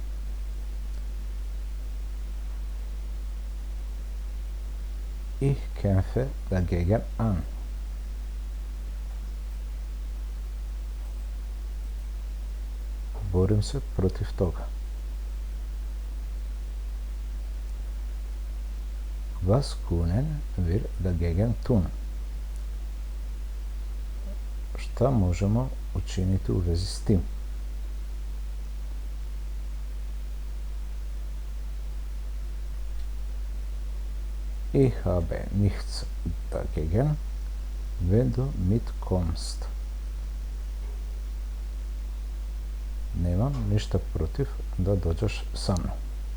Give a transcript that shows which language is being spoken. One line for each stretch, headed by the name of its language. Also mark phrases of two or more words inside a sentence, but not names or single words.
German: Ich kämpfe dagegen an.
Bosnian: Borim se protiv toga.
German: Was können wir dagegen tun?
Bosnian: Šta možemo učiniti u vezi s tim?
German: Ich habe nichts dagegen, wenn du mitkommst.
Bosnian: Nemam ništa protiv da dođeš sa mnom.